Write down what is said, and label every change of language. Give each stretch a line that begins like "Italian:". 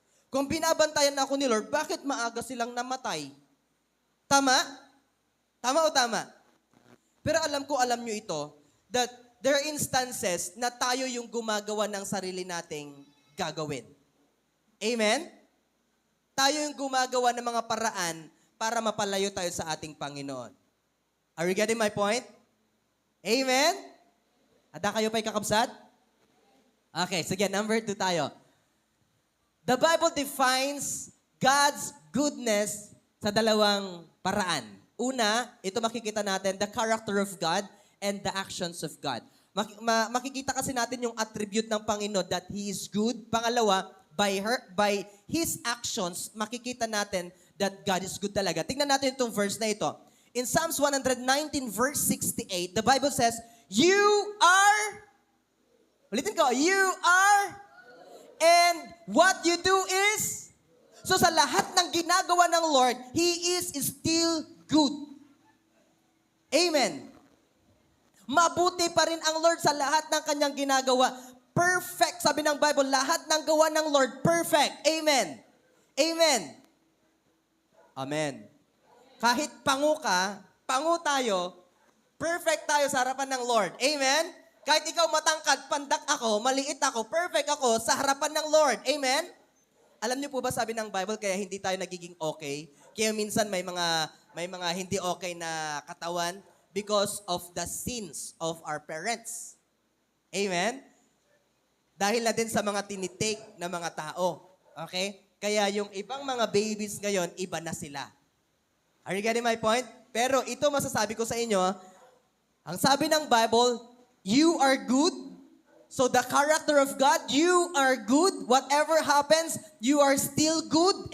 Filipino: Kung binabantayan ako ni Lord, bakit maaga silang namatay? Tama? Tama o tama? Pero alam nyo ito,
English: that there are instances
Filipino: na tayo yung gumagawa ng sarili nating gagawin. Amen? Tayo yung gumagawa ng mga paraan para mapalayo tayo sa ating Panginoon.
English: Are you getting my point?
Filipino: Amen?
Iloko: Ada kayo pa'y kakabsat?
Filipino: Okay, sige, number 2 tayo.
English: The Bible defines God's goodness sa dalawang paraan.
Filipino: Una, ito makikita natin,
English: the character of God and the actions of God.
Filipino: Makikita kasi natin yung attribute ng Panginoon that He is good.
English: Pangalawa, by His actions,
Filipino: makikita natin
English: that God is good talaga. Tingnan natin itong verse na ito. In Psalms 119 verse 68, the Bible says, you are, ulitin ko, you are, and what you do is,
Filipino: so sa lahat ng ginagawa ng Lord, He
English: is still good. Amen.
Filipino: Mabuti pa rin ang Lord sa lahat ng kanyang ginagawa. Perfect, sabi ng Bible, lahat ng gawa ng Lord, perfect. Amen. Amen. Amen. Kahit pangu ka, pangu tayo, perfect tayo sa harapan ng Lord. Amen. Kahit ikaw matangkad, pandak ako, maliit ako, perfect ako sa harapan ng Lord. Amen. Alam niyo po ba sabi ng Bible kaya hindi tayo nagiging okay? Kaya minsan may mga hindi okay na katawan
English: because of the sins of our parents.
Filipino: Amen? Dahil na din sa mga tinitake na mga tao. Okay? Kaya yung ibang mga babies ngayon, iba na sila.
English: Are you getting my point?
Filipino: Pero ito masasabi ko sa inyo, ang sabi ng Bible,
English: you are good. So the character of God, you are good. Whatever happens, you are still good.